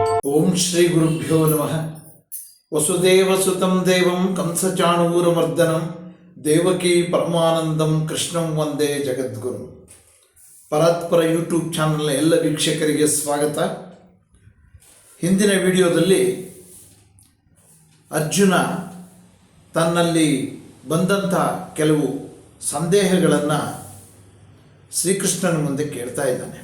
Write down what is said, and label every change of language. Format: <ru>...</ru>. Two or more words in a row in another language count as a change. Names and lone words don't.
<sa>ಓಂ ಶ್ರೀ ಗುರುಭ್ಯೋ ನಮಃ. ವಸುದೇವಸುತಂ ದೇವಂ ಕಂಸಚಾಣೂರಮರ್ದನಂ ದೇವಕೀ ಪರಮಾನಂದಂ ಕೃಷ್ಣಂ ವಂದೇ ಜಗದ್ಗುರು.</sa> <kn>ಪರಾತ್ಪರ ಯೂಟ್ಯೂಬ್ ಚಾನಲ್ನ ಎಲ್ಲ ವೀಕ್ಷಕರಿಗೆ ಸ್ವಾಗತ. ಹಿಂದಿನ ವಿಡಿಯೋದಲ್ಲಿ ಅರ್ಜುನ ತನ್ನಲ್ಲಿ ಬಂದಂಥ ಕೆಲವು ಸಂದೇಹಗಳನ್ನು ಶ್ರೀಕೃಷ್ಣನ ಮುಂದೆ ಕೇಳ್ತಾ ಇದ್ದಾನೆ.</kn>